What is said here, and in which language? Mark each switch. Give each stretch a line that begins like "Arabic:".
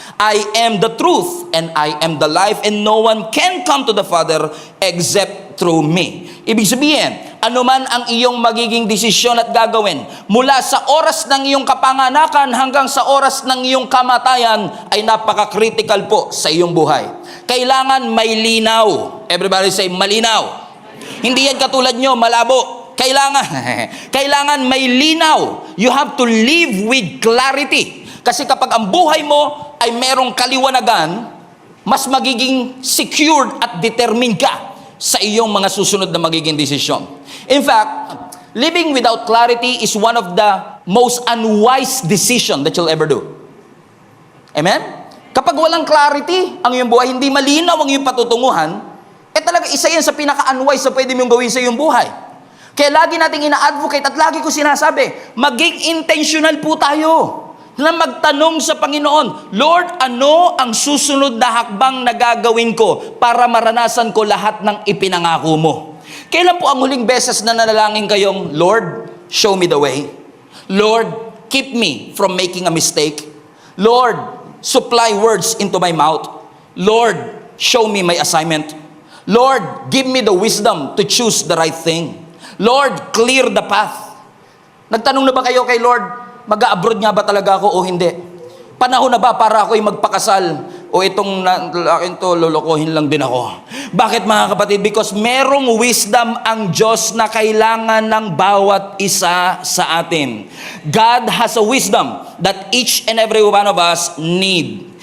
English: I am the truth and I am the life and no one can come to the Father except through me.
Filipino: Ibig sabihin, anuman ang iyong magiging desisyon at gagawin, mula sa oras ng iyong kapanganakan hanggang sa oras ng iyong kamatayan, ay napaka-critical po sa iyong buhay. Kailangan may linaw.
English: Everybody say,
Filipino: malinaw. Hindi yan katulad nyo, malabo. Kailangan may linaw.
English: You have to live with clarity.
Filipino: Kasi kapag ang buhay mo ay merong kaliwanagan, mas magiging secured at determined ka sa iyong mga susunod na magiging desisyon.
English: In fact, living without clarity is one of the most unwise decision that you'll ever do. Amen?
Filipino: Kapag walang clarity, ang iyong buhay, hindi malinaw ang iyong patutunguhan, talaga isa yan sa pinaka-unwise na pwede mong gawin sa iyong buhay. Kaya lagi nating ina-advocate at lagi ko sinasabi, maging intentional po tayo na magtanong sa Panginoon, Lord, ano ang susunod na hakbang na gagawin ko para maranasan ko lahat ng ipinangako mo? Kailan po ang huling beses na nanalangin kayong, Lord,
English: show me the way. Lord, keep me from making a mistake. Lord, supply words into my mouth. Lord, show me my assignment. Lord, give me the wisdom to choose the right thing.
Filipino: Lord,
English: clear the path.
Filipino: Nagtanong na ba kayo kay Lord, mag-a-abroad nga ba talaga ako o hindi? Panahon na ba para ako'y magpakasal? O itong akin to, lolokohin lang din ako. Bakit mga kapatid? Because merong wisdom ang Diyos na kailangan ng bawat isa sa atin.
English: God has a wisdom that each and every one of us need.